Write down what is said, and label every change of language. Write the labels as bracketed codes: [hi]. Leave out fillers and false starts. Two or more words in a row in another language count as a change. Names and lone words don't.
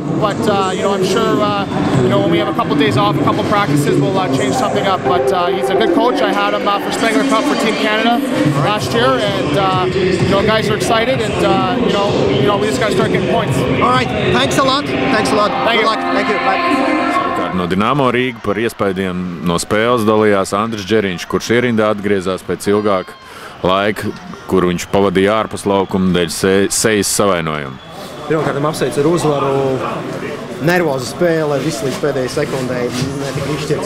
[en] But you know, I'm sure you know, when we have a couple days off, a couple practices, we'll change something up. But he's a good coach. I had him for Spengler Cup for Team Canada last year, and you know, guys are excited, and you know, we just got to start getting points. All right. Thanks a lot. Thank you. Good luck. Thank you. Bye. [lv] No Dinamo Rīga par iespaidiem no spēles dalījās Andris Džeriņš, kurš ierindā atgriezās pēc ilgāka laika, kur viņš pavadīja ārpus laukuma dēļ sejas savainojumu. Pirmkārt, apsveicu ar uzvaru. Nervoza spēle, viss līdz pēdējai sekundei netika izšķirts.